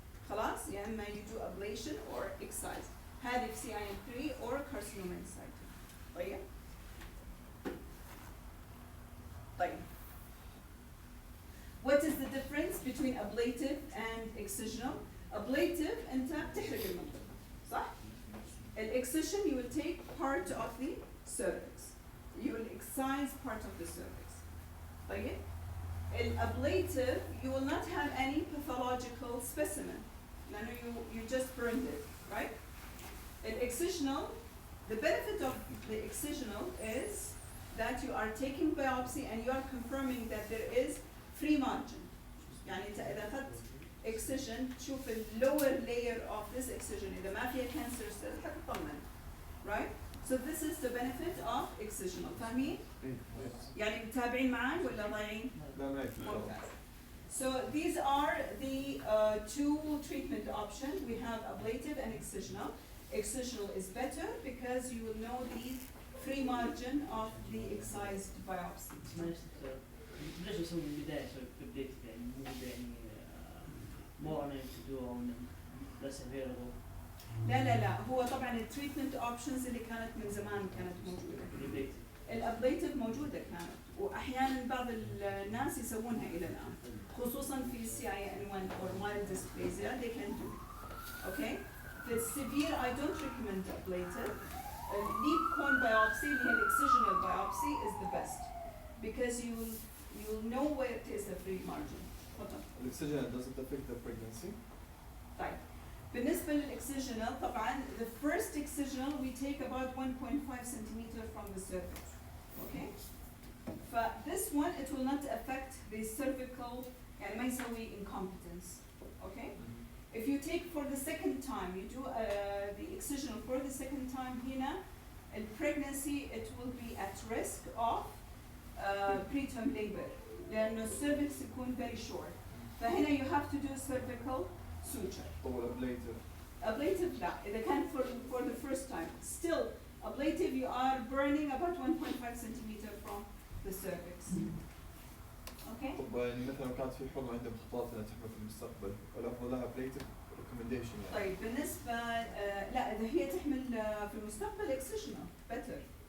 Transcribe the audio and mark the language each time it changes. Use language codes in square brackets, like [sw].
[ar] خلاص؟ يا إما [en] you do ablation or excise. [ar] هذه في [en] CIN3 or carcinoma in situ. [ar] طيب؟ طيب. [en] What is the difference between ablative and excisional? [ar] Ablative أنت بتحرق المنطقة. صح؟ [en] Excision you will take part of the cervix. You will excise part of the cervix. [ar] طيب؟ [en] Ablative you will not have any pathological specimen. [ar] لأنه [en] you just burned it, right? Excisional, the benefit of the excisional is that you are taking biopsy and you are confirming that there is free margin. [ar] يعني أنت إذا أخذت excision تشوف [en] lower layer of this excision [ar] إذا ما فيها [en] cancer cell [ar] حتطمن, [en] right? So this is the benefit of excisional. [ar] فاهمين؟ يعني متابعين معاي ولا ضايعين؟ لا ما ممتاز. [en] So these are the two treatment options. We have ablative and excisional. Excisional is better because you will know the free margin of the excised biopsy. [ar] معلش دكتور ليش نسوي من البداية ablative يعني مو يعني [en] more unable to do or less available. [ar] لا هو طبعا التريتمنت اوبشنز اللي كانت من زمان كانت موجوده. الابليتيف موجوده كانت واحيانا بعض الناس يسوونها الى الان خصوصا في CIN1 [en] or mild dysplasia they can do. Okay? The severe I don't recommend ablative. Deep cone biopsy [ar] اللي هي [en] excisional biopsy is the best because you will know where it is the free margin. [ar] تفضل. [en] Excision doesn't affect the pregnancy. [ar] طيب. بالنسبة للإكسجينال طبعا [en] the first excisional we take about 1.5 centimeter from the cervix. Okay? But this one it will not affect the cervical [ar] يعني ما يسوي [en] incompetence. Okay? If you take for the second time you do the excisional for the second time [ar] هنا [en] in pregnancy it will be at risk of preterm labor [ar] لأنه [en] الcervix [ar] يكون [en] very short. [ar] فهنا [en] you have to do cervical suture. Or ablative. Ablative [ar] لا إذا كان [en] for the first time. Still ablative you are burning about 1.5 centimeter from the cervix. Okay? [ar] طب يعني مثلا كانت في حمى عندها خطوات انها تحمل في المستقبل ولا افضل لها ablative recommendation يعني. طيب بالنسبة لا إذا هي تحمل في المستقبل [en] excisional better.